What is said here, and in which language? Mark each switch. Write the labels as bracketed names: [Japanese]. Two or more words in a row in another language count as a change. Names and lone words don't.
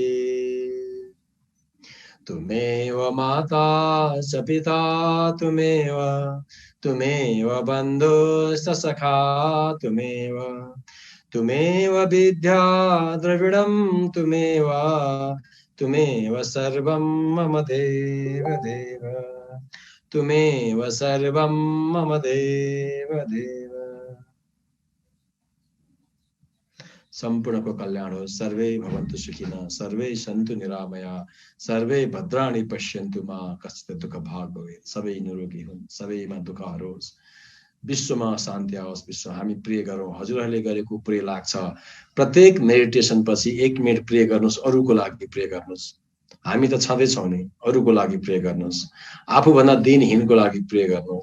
[Sanskrit] तुमेव माता च पिता तुमेव बन्धुश्च सखा तुमेव विद्या द्रविडं तुमेव सर्वं मम देव तुमेव सर्वं मम देव। [Nepali] सम्पूर्णको कल्याण हो। [Sanskrit] सर्वे भवन्तु सुखिनः, सर्वे सन्तु निरामया, सर्वे भद्राणि पश्यन्तु मा कश्चित् दुःख भाग भवेत्। [Nepali] सबै निरोगी हुन्, सबैमा दुःख हरोस्, विश्वमा शान्ति आओस्। विश्व हामी प्रे गरौँ। हजुरहरूले गरेको प्रे लाग्छ। प्रत्येक मेडिटेसन पछि 1 मिनट प्रे गर्नुहोस्, अरूको लागि प्रे गर्नुहोस्। हामी त छँदैछौँ नि, अरूको लागि प्रे गर्नुहोस्। आफूभन्दा दिनहीनको लागि प्रे गर्नुहोस्।